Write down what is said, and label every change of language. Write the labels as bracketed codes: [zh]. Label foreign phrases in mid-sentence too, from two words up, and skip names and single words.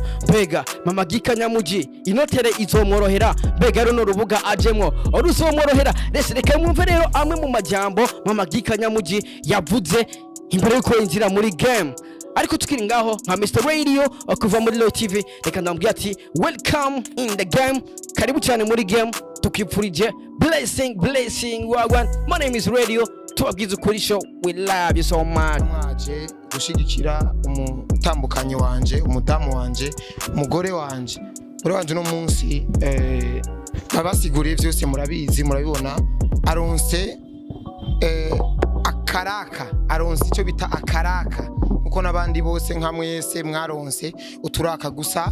[rn] Mbega Mama Kanyamugi inotere izomworohera? Mbega rero no rubuga ajemwo oruzomworohera? Reka mwumve rero amwe mu majambo Mama Kanyamugi yavuze imbere yuko yinjira muri game. Ariko tukiri ngaho nka Mr Radio kuva muri Low TV, reka ndambwira ati [en] welcome in the game, [rn] karibu cyane muri game, tukipfurije blessing wagwan. [en] My name is Radio, [rn] tubabwiza ukuri [en] show, we love you so much. [rn] Mwaje gushigikira umutambukanyi wanje, umudamu wanje, umugore wanje no munsi babasiguriye byose murabizi murabibona. Aronse akaraka, aronse icyo bita akaraka uko nabandi bose nka mwese mwaronse uturaka gusa.